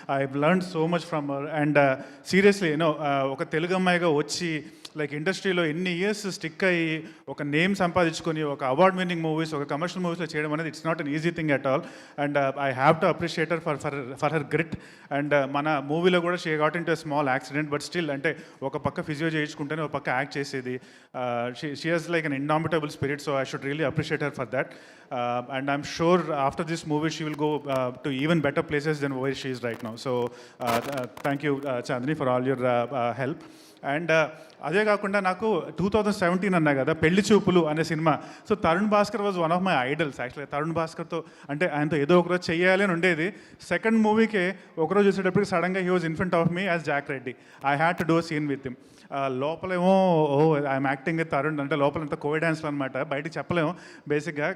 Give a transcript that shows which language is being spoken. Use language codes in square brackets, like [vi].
[en] I learn so much from her. And seriously you know [te] ఒక తెలుగు అమ్మాయిగా వచ్చి లైక్ ఇండస్ట్రీలో ఎన్ని ఇయర్స్ స్టిక్ అయ్యి ఒక నేమ్ సంపాదించుకొని ఒక అవార్డ్ విన్నింగ్ మూవీస్, ఒక కమర్షియల్ మూవీస్లో చేయడం అనేది [en] It's not an easy thing at all. And I have to appreciate her for her grit. And [te] మన మూవీలో కూడా [en] she got into small accident, but still [te] అంటే ఒక పక్క ఫిజియో చేయించుకుంటేనే ఒక పక్క యాక్ట్ చేసేది. [en] She has like an indomitable spirit, so I should really appreciate her for that. And I'm sure after this movie she will go to even better places than where she is right now. So thank you Chandni for all your help. [te] And అదే కాకుండా నాకు 2017 అన్నా కదా పెళ్లి చూపులు అనే cinema. [en] So Tarun Bhaskar was one of my idols actually. [te] Tarun భాస్కర్తో అంటే ఆయనతో ఏదో ఒకరోజు చెయ్యాలి అని ఉండేది. సెకండ్ మూవీకే ఒకరోజు చూసేటప్పటికి సడన్గా [en] he was in front of me as [te] Jack Reddy. [en] I had to do scene with him. [te] లోపలేమో [en] I'm acting with [te] Tarun అంటే లోపల అంతా కోవిడ్ డాన్స్లు అనమాట, బయటకు చెప్పలేము బేసిక్గా.